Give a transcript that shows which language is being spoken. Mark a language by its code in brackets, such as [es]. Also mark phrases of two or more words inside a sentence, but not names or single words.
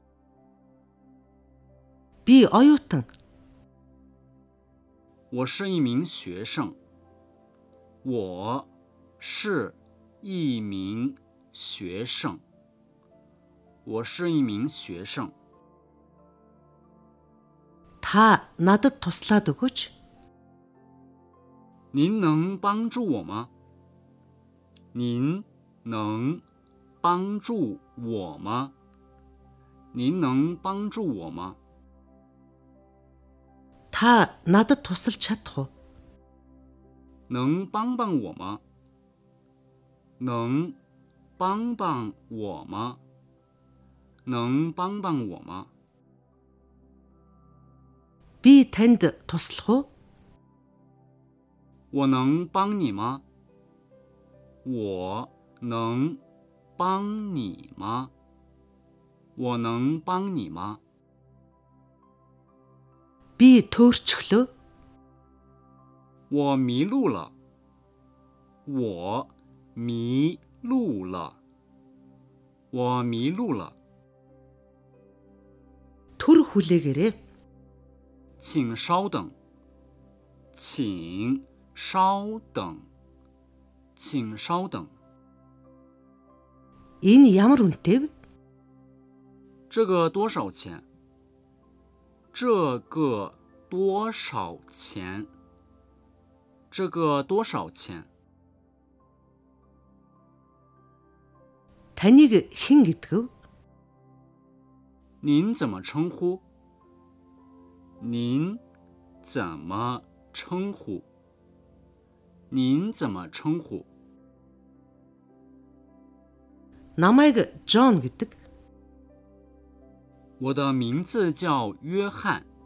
[mn] Би оюутан. [zh] 我是一名学生。我是一名学生。我是一名学生。 [mn] Та надад туслаад өгөөч. [zh] 您能帮助我吗？您能帮助我吗？您能帮助我吗？ [mn] Та надад тусалж чадах уу? [zh] 能帮帮我吗？能帮帮我吗？能帮帮我吗？ [mn] Би танд туслах уу? [zh] 我能帮你吗？我能帮你吗？我能帮你吗？ [mn] Би төөрчглөө. [zh] 我迷路了。我迷路了。我迷路了。 [mn] Түр хүлээгээрэй. [zh] 请稍等，请稍等，请稍等。 [mn] Энэ ямар үнэтэй вэ? [zh] 这个多少钱？这个多少钱？这个多少钱？ [mn] Таныг хэн гэдэг вэ? [zh] 您怎么称呼？您怎么称呼？您怎么称呼？ [mn] Намайг John гэдэг. [zh] 我的名字叫约翰。